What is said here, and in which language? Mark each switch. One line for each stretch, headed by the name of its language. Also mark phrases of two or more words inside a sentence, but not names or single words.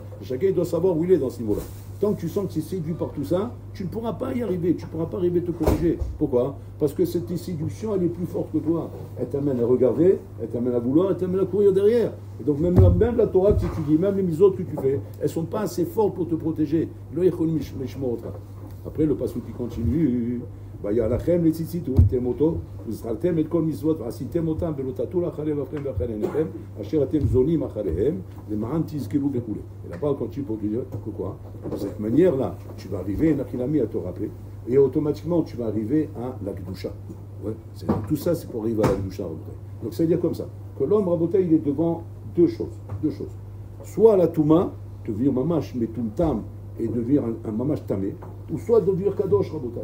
French: Chacun doit savoir où il est dans ce niveau-là. Tant que tu sens que tu es séduit par tout ça, tu ne pourras pas y arriver, tu ne pourras pas arriver à te corriger. Pourquoi? Parce que cette séduction, elle est plus forte que toi. Elle t'amène à regarder, elle t'amène à vouloir, elle t'amène à courir derrière. Et donc même la Torah que tu étudies, même les mitzvot que tu fais, elles ne sont pas assez fortes pour te protéger. Après, le passage qui continue.
Hebrew: ויעלכם לציצית ובנתם אותו וזכרתם את כל מצוות ועשיתם אותם ולא תטול אחרי לבכם ואחרי עיניכם אשר אתם זונים אחריהם למען תזכרו וכולי.
French: Et là-bas, quand tu peux dire quoi? De cette manière-là, tu vas arriver, Nachilami, à te rappeler, et automatiquement, tu vas arriver à la Kedusha. Ouais, tout ça, c'est pour arriver à la Kedusha. Donc, ça veut dire comme ça, que l'homme, Rabotai, il est devant deux choses. Soit la Touma, devenir
Hebrew: ממש מטומטם
French: et devenir un
Hebrew: ממש טמא,
French: ou soit devenir kadosh, Rabotai.